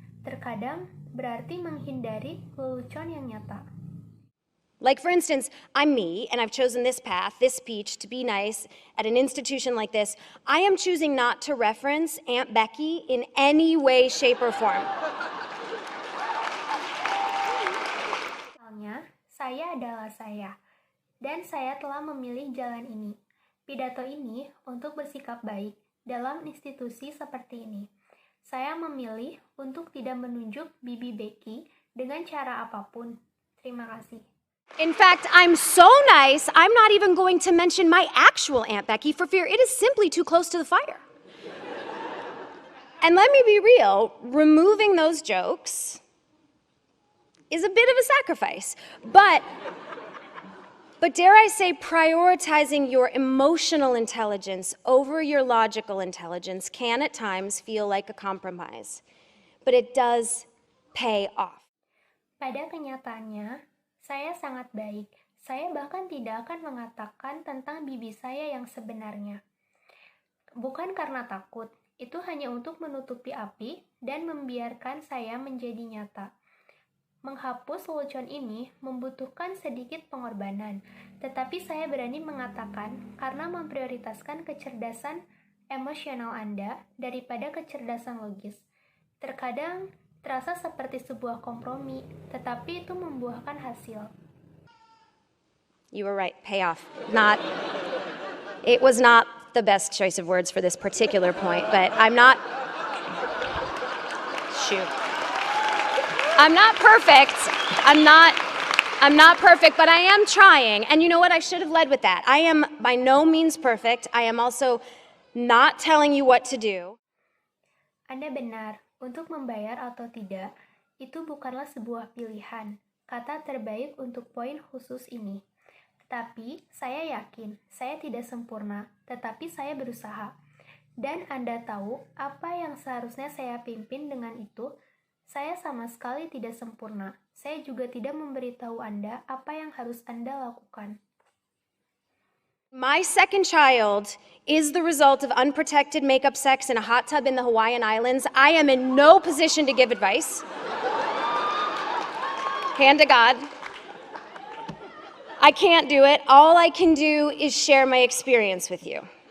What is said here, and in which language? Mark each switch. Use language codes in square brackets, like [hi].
[id] Terkadang berarti menghindari lelucon yang nyata. [en] Like, for instance, I'm me, and I've chosen this path, this speech, to be nice at an institution like this. I am choosing not to reference Aunt Becky in any way, shape, or form. [id] Misalnya, saya adalah saya, dan saya telah memilih jalan ini. Pidato ini untuk bersikap baik dalam institusi seperti ini. Saya memilih untuk tidak menunjuk Bibi Becky dengan cara apapun. Terima kasih. [en] In fact, I'm so nice, I'm not even going to mention my actual Aunt Becky for fear it is simply too close to the fire. And let me be real, removing those jokes is a bit of a sacrifice. But dare I say, prioritizing your emotional intelligence over your logical intelligence can at times feel like a compromise. But it does pay off. [id] Pada kenyataannya, saya sangat baik. Saya bahkan tidak akan mengatakan tentang bibi saya yang sebenarnya. Bukan karena takut, itu hanya untuk menutupi api dan membiarkan saya menjadi nyata. Menghapus lelucon ini membutuhkan sedikit pengorbanan, tetapi saya berani mengatakan karena memprioritaskan kecerdasan emosional Anda daripada kecerdasan logis. Terkadang terasa seperti sebuah kompromi, tetapi itu membuahkan hasil. [en] You were right, payoff. It was not the best choice of words for this particular point, but I'm not perfect. I'm not perfect, but I am trying. And you know what? I should have led with that. I am by no means perfect. I am also not telling you what to do. [id] Anda benar. Untuk membayar atau tidak, itu bukanlah sebuah pilihan, kata terbaik untuk poin khusus ini. Tetapi, saya yakin, saya tidak sempurna, tetapi saya berusaha. Dan Anda tahu apa yang seharusnya saya pimpin dengan itu? Saya sama sekali tidak sempurna. Saya juga tidak memberitahu Anda apa yang harus Anda lakukan. [en] My second child is the result of unprotected makeup sex in a hot tub in the Hawaiian Islands. I am in no position to give advice. Hand to God. I can't do it. All I can do is share my experience with you.